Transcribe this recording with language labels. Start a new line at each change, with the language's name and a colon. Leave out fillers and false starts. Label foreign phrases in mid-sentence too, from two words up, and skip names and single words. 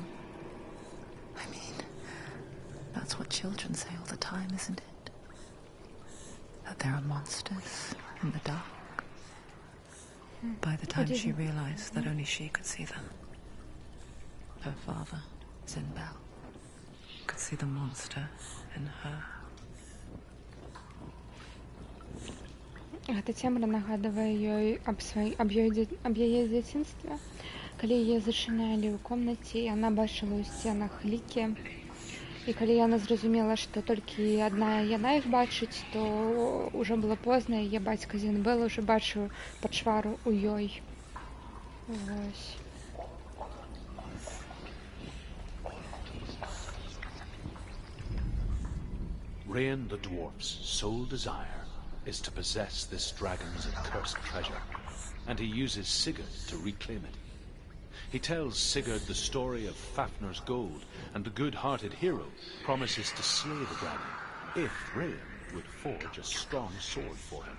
English: I mean, that's what children say all the time, isn't it? That there are monsters in the dark. By the time she realized that only she could see them, her father, Zinbel, could see the monster in her.
Belarusian: Гэта цемра нагадвае ёй аб яе дзяцінстве, калі яе зачынялі ў комнаце, яна бачыла ў сценах лікі. І калі яна зразумела, што толькі адна яна іх бачыць, то ўжо было позна, яе бацька Зінбел ўжо бачыў пачвару ў ёй. Вось.
English: Rayan the dwarf's sole desire is to possess this dragon's accursed treasure, and he uses Sigurd to reclaim it. He tells Sigurd the story of Fafnir's gold, and the good-hearted hero promises to slay the dragon if Rayan would forge a strong sword for him.